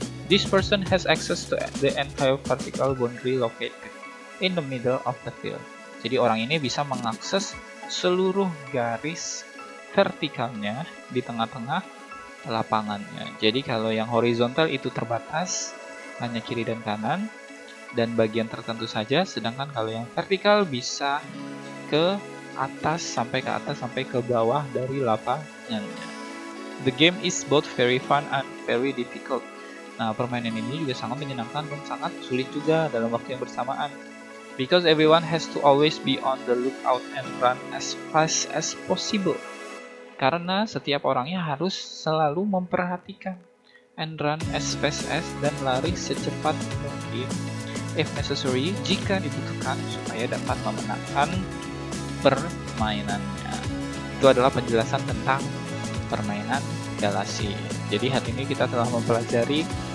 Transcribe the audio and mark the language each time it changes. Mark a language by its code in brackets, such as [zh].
[en] This person has access to the entire vertical boundary located in the middle of the field. [id] Jadi orang ini bisa mengakses seluruh garis vertikalnya di tengah-tengah lapangannya. Jadi kalau yang horizontal itu terbatas hanya kiri dan kanan dan bagian tertentu saja, sedangkan kalau yang vertikal bisa ke atas sampai ke bawah dari lapangannya. [en] The game is both very fun and very difficult. [id] Nah, permainan ini juga sangat menyenangkan dan sangat sulit juga dalam waktu yang bersamaan. [en] Because everyone has to always be on the lookout and run as fast as possible. [id] Karena setiap orangnya harus selalu memperhatikan [en] and run as fast as, [id] dan lari secepat mungkin [en] if necessary, [id] jika dibutuhkan, supaya dapat memenangkan permainannya. Itu adalah penjelasan tentang permainan Galasin. Jadi hari ini kita telah mempelajari